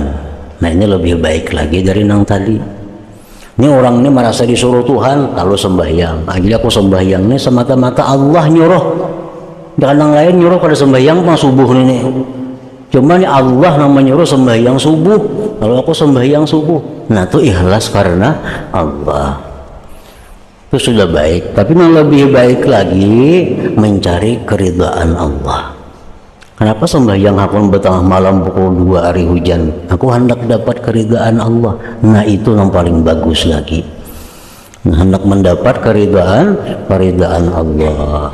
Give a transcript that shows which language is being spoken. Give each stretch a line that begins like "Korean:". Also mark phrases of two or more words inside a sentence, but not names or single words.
Indonesian: Nah, ini lebih baik lagi dari yang tadi. Ini orang ini merasa disuruh Tuhan kalau sembahyang. Jadi aku sembahyang ini semata-mata Allah nyuruh. Dan yang lain nyuruh pada sembahyang pas subuh ini. Cuma ini Allah yang menyuruh sembahyang subuh. Kalau aku sembahyang subuh, nah itu ikhlas karena Allah. Itu sudah baik. Tapi yang lebih baik lagi mencari keridhaan Allah. Kenapa sembahyang aku bertengah malam pukul 2 hari hujan? Aku hendak dapat keridhaan Allah. Nah, itu yang paling bagus lagi. Nah, hendak mendapat keridhaan Allah.